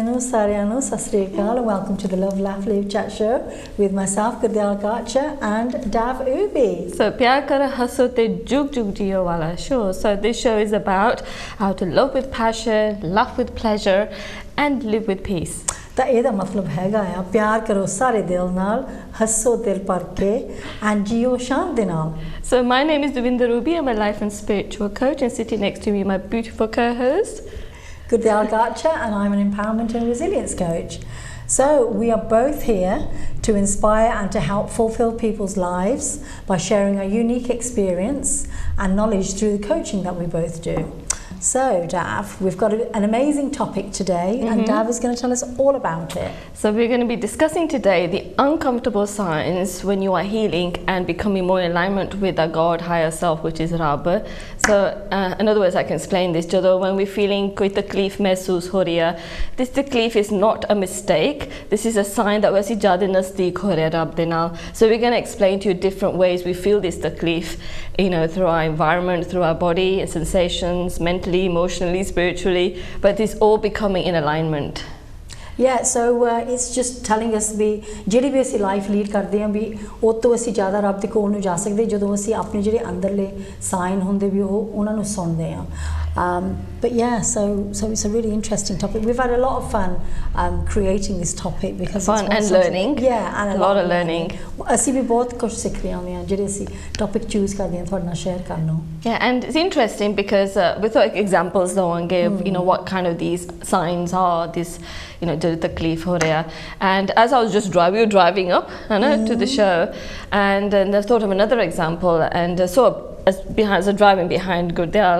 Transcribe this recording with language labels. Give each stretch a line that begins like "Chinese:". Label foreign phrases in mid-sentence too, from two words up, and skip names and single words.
Punjabi: ਸਾਰਿਆਂ ਨੂੰ ਸਤਿ ਸ੍ਰੀ ਅਕਾਲ,
English: and welcome to the Love, Laugh, Live Chat Show with myself, Gurdial Gacha, and Dav Ubi.
Punjabi: So, ਪਿਆਰ ਕਰੋ ਹੱਸੋ ਤੇ ਜੁਗ ਜੁਗ ਜੀਓ ਵਾਲਾ show.
English: So, this show is about how to love with passion, laugh with pleasure, and live with peace.
Punjabi: ਤਾਂ ਇਹਦਾ ਮਤਲਬ ਹੈਗਾ ਆ ਪਿਆਰ ਕਰੋ ਸਾਰੇ ਦਿਲ ਨਾਲ ਹੱਸੋ ਦਿਲ ਭਰ ਕੇ and ਜੀਓ ਸ਼ਾਨ ਦੇ ਨਾਲ.
English: So my name is Devinder Ruby. I'm a life and spiritual coach, and sitting next to me my beautiful co-host Gurdial Gacha, and I'm an empowerment and resilience coach. So we are both here to inspire and to help fulfill people's lives by sharing our unique experience and knowledge through the coaching that we both do. So, Dav, we've got an amazing topic today, and Dav is going to tell us all about it. So we're going to be discussing today the uncomfortable signs when you are healing and becoming more in alignment with our God, higher self, which is Rab. So, in other words, I can explain this.
Punjabi: Jado,
English: when we're feeling
Punjabi: ਕੋਈ ਤਕਲੀਫ਼ ਮਹਿਸੂਸ ਹੋ ਰਹੀ ਹੈ,
English: this takleef is not a mistake. This is a sign that we're
Punjabi: ਜ਼ਿਆਦਾ ਨਜ਼ਦੀਕ ਹੋ ਰਹੇ ਰੱਬ ਦੇ ਨਾਲ.
English: So we're going to explain to you different ways we feel this takleef, through our environment, through our body and sensations, mentally, emotionally, spiritually, but it's all becoming in alignment. Yeah, so it's just telling us
Punjabi: ਵੀ ਜਿਹੜੀ ਵੀ ਅਸੀਂ
English: life lead
Punjabi: ਕਰਦੇ ਹਾਂ ਵੀ ਉਹ ਤੋਂ ਅਸੀਂ ਜ਼ਿਆਦਾ ਰੱਬ ਦੇ ਕੋਲ ਨੂੰ ਜਾ ਸਕਦੇ ਜਦੋਂ ਅਸੀਂ ਆਪਣੇ ਜਿਹੜੇ ਅੰਦਰਲੇ ਸਾਈਨ ਹੁੰਦੇ ਵੀ ਉਹਨਾਂ ਨੂੰ ਸੁਣਦੇ ਹਾਂ.
English: But yeah, so it's a really interesting topic. We've had a lot of fun creating this topic because fun and learning. Yeah, and a lot of learning.
Punjabi: ਅਸੀਂ ਵੀ ਬਹੁਤ ਕੁਝ ਸਿੱਖ ਰਹੇ ਹਾਂ ਜਿਹੜੇ ਅਸੀਂ
English: topic choose
Punjabi: ਕਰਦੇ ਹਾਂ ਤੁਹਾਡੇ ਨਾਲ ਸ਼ੇਅਰ ਕਰਨ ਨੂੰ.
English: Yeah, and it's interesting because with examples that one gave, what kind of these signs are, this, the
Punjabi: ਤਕਲੀਫ਼ ਹੋ ਰਿਹਾ.
English: And as I was we were driving up to the show, and I thought of another example, and as driving behind Gurdial,